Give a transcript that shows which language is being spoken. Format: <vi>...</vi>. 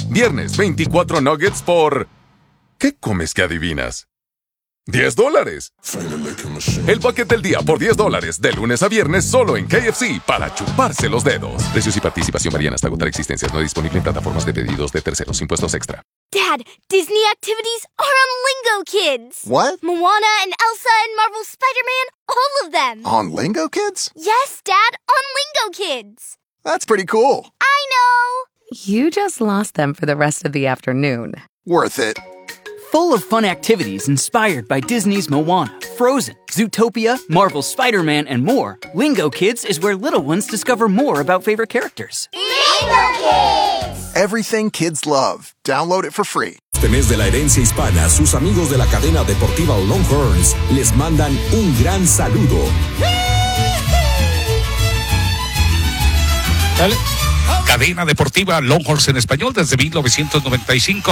<es>Viernes, 24 nuggets por... ¿qué comes que adivinas? $10. El paquete del día por $10, de lunes a viernes, solo en KFC, para chuparse los dedos. Precios y participación varían hasta agotar existencias. No disponible en plataformas de pedidos de terceros. Impuestos extra.</es> <en>Dad, Disney activities are on Lingo Kids. What? Moana and Elsa and Marvel Spider-Man, all of them. On Lingo Kids? Yes, Dad, on Lingo Kids. That's pretty cool. I know. You just lost them for the rest of the afternoon. Worth it. Full of fun activities inspired by Disney's Moana, Frozen, Zootopia, Marvel's Spider-Man, and more, Lingo Kids is where little ones discover more about favorite characters. Lingo Kids! Everything kids love. Download it for free.</en> <es>Este mes de la herencia hispana, sus amigos de la cadena deportiva Longhorns les mandan un gran saludo. Dale. Cadena deportiva Longhorns en español desde 1995.</es>